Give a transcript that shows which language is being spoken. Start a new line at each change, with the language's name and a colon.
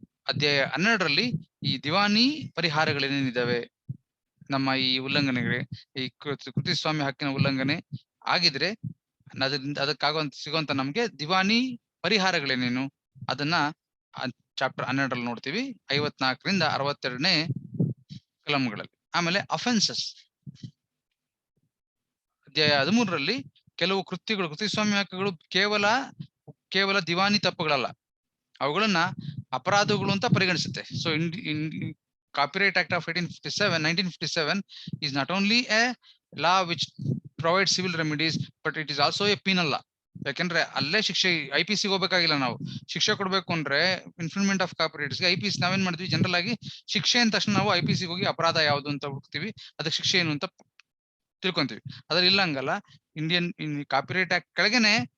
Kannada: ಅಧ್ಯಾಯ 12ರಲ್ಲಿ ಈ ದಿವಾನಿ ಪರಿಹಾರಗಳೇನೇನಿದಾವೆ, ನಮ್ಮ ಈ ಉಲ್ಲಂಘನೆಗೆ, ಈ ಕೃತಿಸ್ವಾಮ್ಯ ಹಕ್ಕಿನ ಉಲ್ಲಂಘನೆ ಆಗಿದ್ರೆ ಅದಕ್ಕಾಗುವಂತ ಸಿಗುವಂತ ನಮ್ಗೆ ದಿವಾನಿ ಪರಿಹಾರಗಳೇನೇನು ಅದನ್ನ ಚಾಪ್ಟರ್ 12ರಲ್ಲಿ ನೋಡ್ತೀವಿ, 54ರಿಂದ 62ನೇ ಕಲಂಗಳಲ್ಲಿ. ಆಮೇಲೆ ಅಫೆನ್ಸಸ್ ಅಧ್ಯಾಯ 13ರಲ್ಲಿ ಕೆಲವು ಕೃತಿಸ್ವಾಮ್ಯ ಹಕ್ಕುಗಳು ಕೇವಲ ದಿವಾನಿ ತಪ್ಪುಗಳಲ್ಲ, ಅವುಗಳನ್ನ ಅಪರಾಧಗಳು ಅಂತ ಪರಿಗಣಿಸುತ್ತೆ.
English: So Copyright Act of 1957 is not only a law which provides civil remedies, but it is also a penal law.
Kannada: ಯಾಕಂದ್ರೆ ಅಲ್ಲೇ ಶಿಕ್ಷೆ IPC ಹೋಗ್ಬೇಕಾಗಿಲ್ಲ. ನಾವು ಶಿಕ್ಷೆ ಕೊಡ್ಬೇಕು ಅಂದ್ರೆ ಇನ್ಫ್ರಿಂಜ್ಮೆಂಟ್ ಆಫ್ ಕಾಪಿರೈಟ್ಸ್ IPC ನಾವೇನ್ ಮಾಡಿದ್ವಿ, ಜನರಲ್ ಆಗಿ ಶಿಕ್ಷೆ ಅಂದ ತಕ್ಷಣ ನಾವು IPC ಹೋಗಿ ಅಪರಾಧ ಯಾವುದು ಅಂತ ಹುಡುಕ್ತಿವಿ, ಅದಕ್ಕೆ ಶಿಕ್ಷೆ ಏನು ಅಂತ ತಿಳ್ಕೊಂತೀವಿ. ಅದ್ರಲ್ಲಿ ಇಲ್ಲ ಹಂಗಲ್ಲ. Indian copyright act ಕೆಳಗೇನೆ